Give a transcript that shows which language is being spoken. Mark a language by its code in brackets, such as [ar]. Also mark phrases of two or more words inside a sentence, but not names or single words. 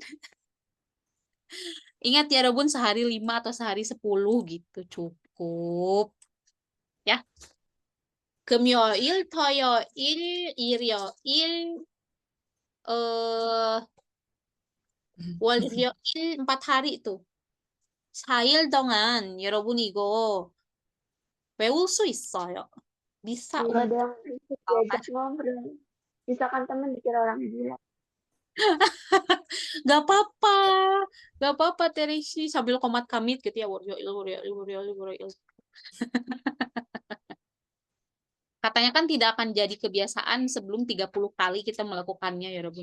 [id] Ingat ya Rebun, sehari 5 atau sehari 10 gitu cukup. [ko] Ya. 금요일, 토요일, 일요일, 월요일 [id] 4 hari itu. [ko] 사일 동안 여러분 이거 외울 수 있어요. [id] Bisa Nggak ada untuk yang bisa diajak ngobrol. Misalkan temen dikira orang gila. Gak apa-apa. Gak apa-apa Teresi sambil komat kamit gitu ya. Waryoil. Katanya kan tidak akan jadi kebiasaan sebelum 30 kali kita melakukannya ya Rabun.